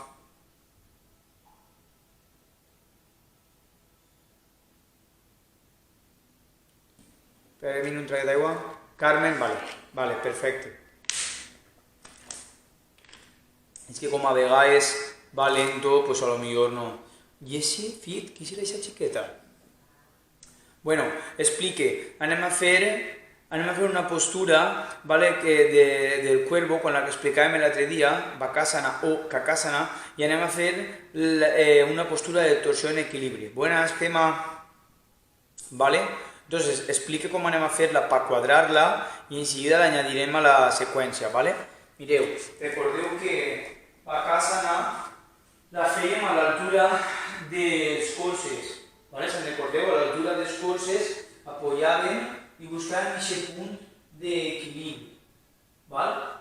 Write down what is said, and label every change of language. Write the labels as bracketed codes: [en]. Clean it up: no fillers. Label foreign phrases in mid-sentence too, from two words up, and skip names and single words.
[ca] Espera un traguet d'aigua. Carmen, vale, perfecte. És que com a vegades va lento, [es] pues a lo mejor no. ¿Y ese fit? ¿Qué será esa chiqueta? Bueno, explique. [ca] Anem a fer una postura, ¿vale? [es] Del cuervo, con la que [ca] explicàvem l'altre dia, Bakasana o Kakasana, y anem a fer una postura de torsió en equilibri. [es] Buenas, Gema. ¿Vale? [ca] Entonces, explique com anem a fer-la per quadrar-la i enseguida l'añadirem a la seqüència, ¿vale? Mireu, recordeu que Bakasana la fèiem a l'altura dels colzes, ¿vale? Si recordeu, a l'altura dels colzes apoyàvem i buscàvem aquest punt d'equilibri, ¿vale?